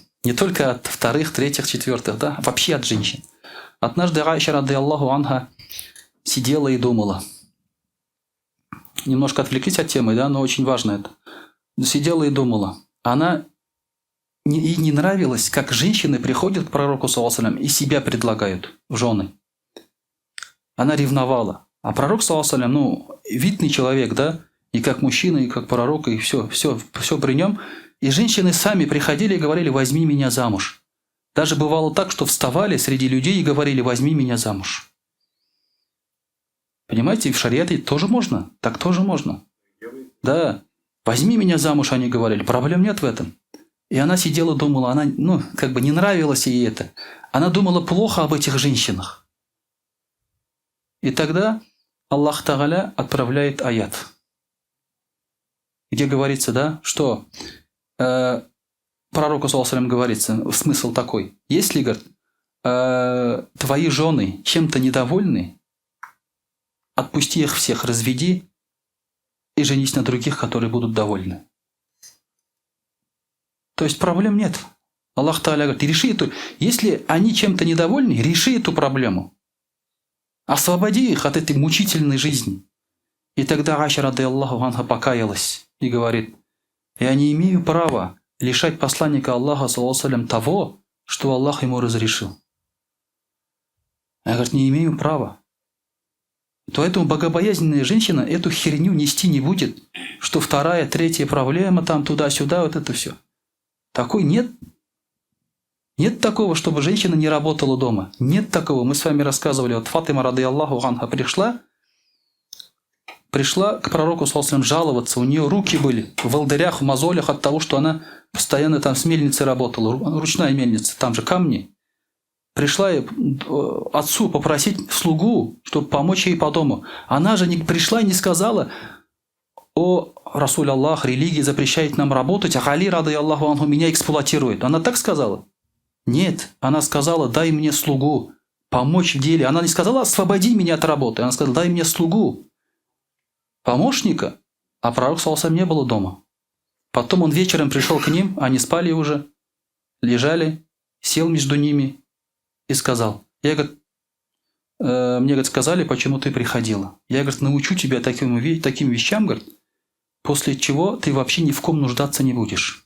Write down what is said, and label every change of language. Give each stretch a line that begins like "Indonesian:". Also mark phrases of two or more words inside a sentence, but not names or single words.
Russian: Не только от вторых, третьих, четвертых, да? Вообще от женщин. Однажды Аиша,
Arabic: رضي الله عنها,
Russian: сидела и думала. Немножко отвлеклись от темы, да, но очень важно это. Сидела и думала. Ей не нравилось, как женщины приходят к пророку,
Arabic: صلى الله عليه وسلم,
Russian: и себя предлагают в жены. Она ревновала. А пророк,
Arabic: صلى الله عليه وسلم,
Russian: видный человек, да, и как мужчина, и как пророк, и все при нем. И женщины сами приходили и говорили: возьми меня замуж. Даже бывало так, что вставали среди людей и говорили: возьми меня замуж. Понимаете, в шариате тоже можно, так тоже можно. Да, возьми меня замуж, они говорили, проблем нет в этом. И она сидела, думала, она, не нравилось ей это. Она думала плохо об этих женщинах. И тогда
Arabic: الله تعالى
Russian: отправляет аят, где говорится, да, что пророку,
Arabic: صلى الله عليه وسلم,
Russian: говорится, смысл такой. Если, говорит, твои жены чем-то недовольны, отпусти их всех, разведи и женись на других, которые будут довольны. То есть проблем нет.
Arabic: الله تعالى
Russian: говорит, реши эту. Если они чем-то недовольны, реши эту проблему. Освободи их от этой мучительной жизни. И тогда Аиша,
Arabic: رضي الله عنها,
Russian: покаялась и говорит: я не имею права лишать посланника Аллаха,
Arabic: صلى الله عليه وسلم,
Russian: того, что Аллах ему разрешил. Я, говорит, не имею права. Поэтому богобоязненная женщина эту херню нести не будет, что вторая, третья проблема, там туда-сюда, вот это все. Такой нет. Нет такого, чтобы женщина не работала дома. Нет такого. Мы с вами рассказывали, вот Фатима,
Arabic: رضي الله عنها,
Russian: пришла к пророку,
Arabic: صلى الله عليه وسلم,
Russian: жаловаться. У нее руки были в волдырях, в мозолях от того, что она постоянно там с мельницей работала. Ручная мельница, там же камни. Пришла отцу попросить слугу, чтобы помочь ей по дому. Она же не пришла и не сказала: о,
Arabic: رسول الله,
Russian: религия запрещает нам работать, а Али,
Arabic: رضي الله عنه,
Russian: меня эксплуатирует. Она так сказала? Нет. Она сказала: дай мне слугу, помочь в деле. Она не сказала: освободи меня от работы. Она сказала: дай мне слугу, помощника. А пророк,
Arabic: صلى الله عليه وسلم,
Russian: не было дома. Потом он вечером пришел к ним, они спали уже, лежали, сел между ними и сказал: мне, говорит, сказали, почему ты приходила. Я, говорит, научу тебя таким вещам, говорит, после чего ты вообще ни в ком нуждаться не будешь.